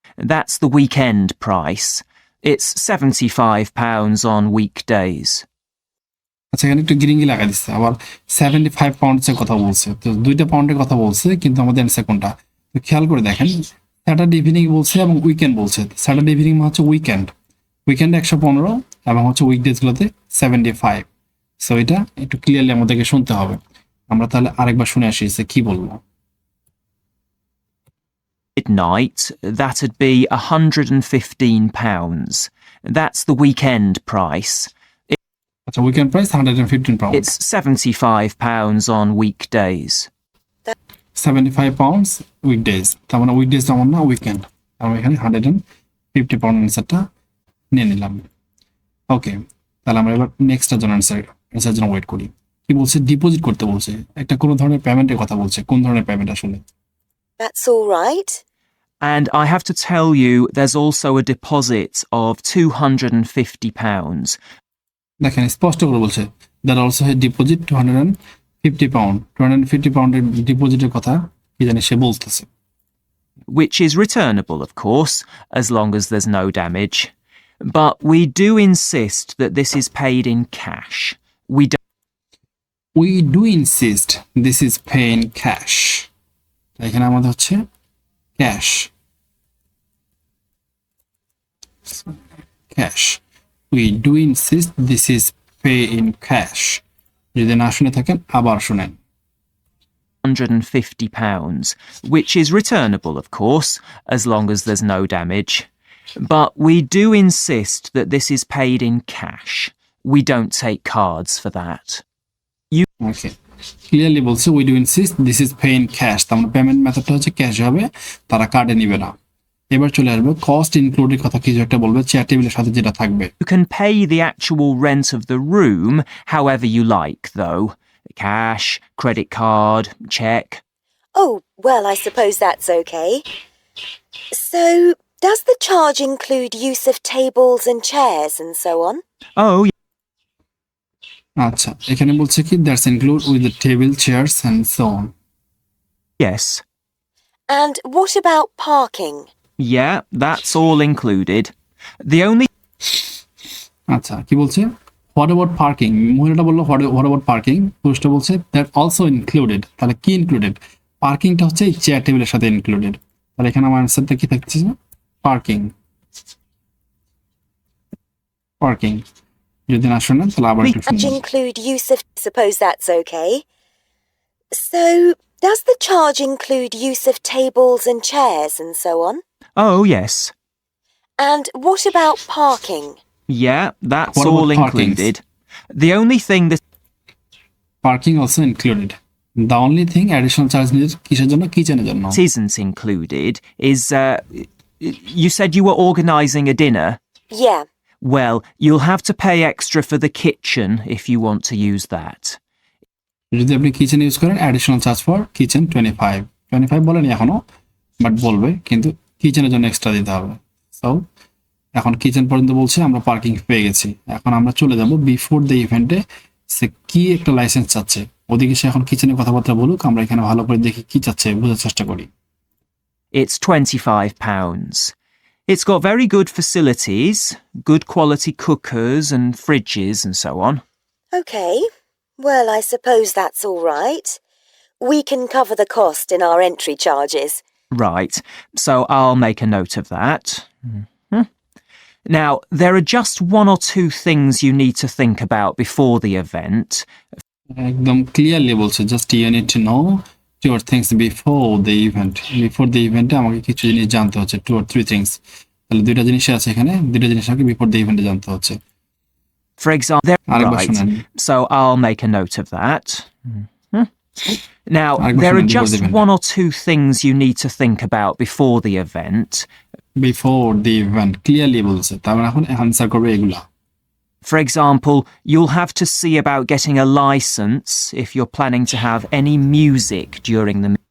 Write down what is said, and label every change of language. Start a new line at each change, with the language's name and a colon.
English: That's the weekend price. It's £75 on weekdays.
Bangla: আচ্ছা, এখানে একটু গিরিঙ্গি লাগাই দিচ্ছে, আবার 75 পাউন্ডসের কথা বলছে, তো 2টা পাউন্ডের কথা বলছে, কিন্তু আমাদের অ্যান্সার কোনটা? তো খেয়াল করে দেখেন, স্যাটারডে ইভিনিং বলছে এবং উইকেন্ড বলছে। স্যাটারডে ইভিনিং হচ্ছে উইকেন্ড 115 এবং হচ্ছে উইকডেজগুলোতে 75। সো এটা একটু ক্লিয়ারলি আমাদেরকে শুনতে হবে। আমরা তাহলে আরেকবার শুনে আসি যে কি বলবো।
English: Midnight, that'd be £115. That's the weekend price.
Bangla: আচ্ছা, weekend price 115 pound.
English: It's £75 on weekdays.
Bangla: 75 pounds weekdays, তার মানে উইকডেজ যেমন না, উইকেন্ড। আমরা এখানে 150 পাউন্ড অ্যান্সারটা নিয়ে নিলাম। ওকে, তাহলে আমরা এবার নেক্সটের জন্য অ্যান্সার জন্য ওয়েট করি। কি বলছে? ডিপোজিট করতে বলছে, একটা কোনো ধরনের পেমেন্টের কথা বলছে। কোন ধরনের পেমেন্ট আসলে?
English: That's all right. And I have to tell you, there's also a deposit of £250.
Bangla: দেখেন স্পষ্ট করে বলছে,
English: That also has deposit 250 pound.
Bangla: 250 পাউন্ডের ডিপোজিটের কথা কি জানি সে বলতেছে।
English: Which is returnable, of course, as long as there's no damage. But we do insist that this is paid in cash. We do insist this is paying cash.
Bangla: এখানে আমাদের হচ্ছে cash, cash.
English: We do insist this is pay in cash.
Bangla: যদি না শুনে থাকেন আবার শুনেন।
English: £150, which is returnable, of course, as long as there's no damage. But we do insist that this is paid in cash. We don't take cards for that.
Bangla: Okay, clearly বলছে
English: we do insist this is pay in cash,
Bangla: তার মানে payment মেথডটা হচ্ছে cash হবে, তারা কার্ডে নিবে না। এবার চলে আসবে কস্ট ইনক্লুডেড কথা, কিছু একটা বলবে চেয়ার টেবিলের সাথে যেটা থাকবে।
English: You can pay the actual rent of the room however you like, though. Cash, credit card, cheque. Oh, well, I suppose that's okay. So, does the charge include use of tables and chairs and so on? Oh,
Bangla: আচ্ছা, এখানে বলছে কি
English: That's include with the table, chairs and so on. yes. And what about parking? Yeah, that's all included. The only
Bangla: আচ্ছা, কি বলছে?
English: What about parking?
Bangla: মহিলাটা বললো
English: what about parking,
Bangla: পুরুষটা বলছে
English: That also included.
Bangla: তাহলে কি ইনক্লুডেড? পার্কিংটা হচ্ছে এই চেয়ার টেবিলের সাথে ইনক্লুডেড। তাহলে এখানে আমার অ্যান্সারটা কি থাকছে? Parking, parking. যদি না শোনেন তাহলে আবার একটু
English: Charge
Bangla: শুনুন।
English: include use of... Suppose that's okay. So, does the charge include use of tables and chairs and so on? Oh, yes. And what about parking? Yeah, that's What all about parkings? included. The only thing that parking also included. The only thing additional charge needed
Bangla: কিসের জন্য? কিচেনের জন্য।
English: isn't included is you said you were organising a dinner. Yeah. Well, you'll have to pay extra for the kitchen if you want to use that.
Bangla: যদি আপনি kitchen use করেন, additional charge for kitchen 25 বলেনি এখনো, but বলবে, কিন্তু কিচেনের জন্য extra দিতে হবে। সো এখন কিচেন পর্যন্ত বলছে, আমরা পার্কিং পেয়ে গেছি। এখন আমরা চলে যাব বিফোর দ্য ইভেন্টে, সে কি একটা লাইসেন্স চাচ্ছে। ওদিকে সে এখন কিচেনের কথাবার্তা বলুক, আমরা এখানে ভালো করে দেখি কি চাচ্ছে, বোঝার চেষ্টা করি।
English: It's £25. It's got very good facilities, good quality cookers and fridges and so on. Okay. Well, I suppose that's all right. We can cover the cost in our entry charges. Right, so I'll make a note of that. Mhm. Now, there are just one or two things you need to think about before the event.
Bangla: একদম clearly বলছে
English: Just you need to know two or things before the event.
Bangla: Before the ইভেন্টে আমাকে কিছু জিনিস জানতে হচ্ছে, two or three things. তাহলে দুইটা জিনিস আছে এখানে, দুইটা জিনিস আমাকে বিফোর দ্য ইভেন্টে জানতে হচ্ছে।
English: For example,
Bangla: আরেকবার
English: right,
Bangla: শোনেন।
English: so I'll make a note of that. Now,
Bangla: আরেকবার
English: there are
Bangla: শোনেন
English: before just the event. one or two things you need to think about before the event.
Bangla: Before the event clearly বলছে, তার মানে এখন answer করবে এগুলা।
English: For example, you'll have to see about getting a license if you're planning to have any music during the